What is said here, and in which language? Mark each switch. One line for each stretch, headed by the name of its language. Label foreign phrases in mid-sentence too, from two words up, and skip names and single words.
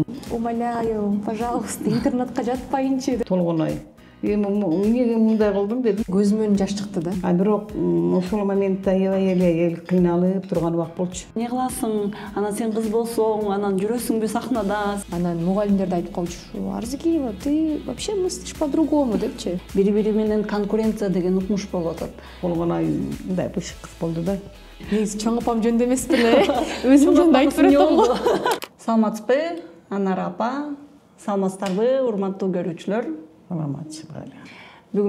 Russian: Умоляю, пожалуйста,
Kyrgyz: интернатка жатпайынчы. Толгунай. Эмне мындай кылдым дедим. Көзүмөн жаш чыкты да. Бирок ошол моментте аябай эл кыйналып турган убак болчу. Не кыласың? Анан сен кыз болсоң, анан жүрөсүңбү сахнада? Анан мугалимдер да айтып калчу, Арзыкиева,
Russian: ты вообще мыслишь по-другому депчи.
Kyrgyz: Бири-бири менен конкуренция деген укмуш болуп атат. Толгунай мындай бышык кыз болду да. Негизи чоң апам жөнүндө эмес беле. Өзүм жөнүндө айтып берет го. Саламатсызбы, Анар апа? Саламатсыздарбы, урматтуу көрүүчүлөр? Саламатчылык.